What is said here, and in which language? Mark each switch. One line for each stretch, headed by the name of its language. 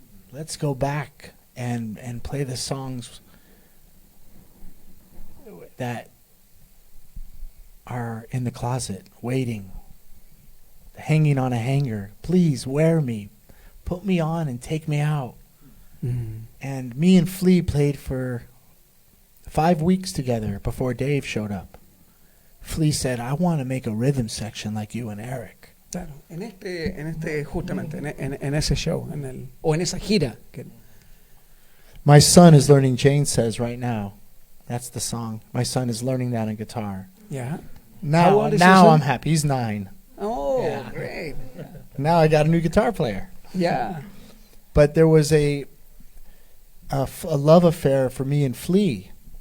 English: Let's go back and play the songs that are in the closet, waiting, hanging on a hanger. Please wear me, put me on and take me out. And me and Flea played for 5 weeks together before Dave showed up. Flea said, I want to make a rhythm section like you and Eric.
Spanish: Claro, justamente, en ese show, o en esa gira.
English: My son is learning Jane Says right now. That's the song. My son is learning that on guitar. Yeah. Now I'm happy. He's 9. Oh, yeah. Great. Now I got a new guitar player. Yeah. But there was a love affair for me and Flea.